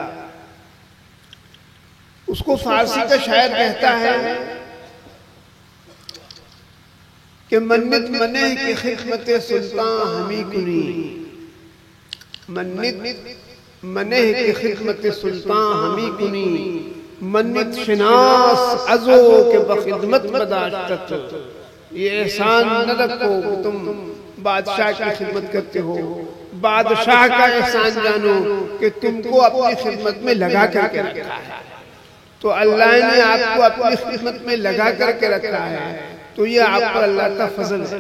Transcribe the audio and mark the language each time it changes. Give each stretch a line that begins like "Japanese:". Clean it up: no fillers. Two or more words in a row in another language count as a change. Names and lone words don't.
Urdu: اس کو فارسی کا شاعر کہتا ہے کہ
Persian: منت منہ کی خدمت سلطان ہمیں کنی، منت منہ کی خدمت سلطان ہمیں کنی، منت شناس ازو کے بخدمت بداشتت،
Urdu: یہ احسان نہ رکھو کہ تم بادشاہ کی خدمت کرتے ہو، بادشاہ کا احسان جانو کہ تم کو اپنی خدمت میں لگا کر کے رکھا ہے۔ تو اللہ نے آپ کو اپنی خدمت میں لگا کر کے رکھا ہے، تو یہ آپ پر اللہ کا فضل ہے۔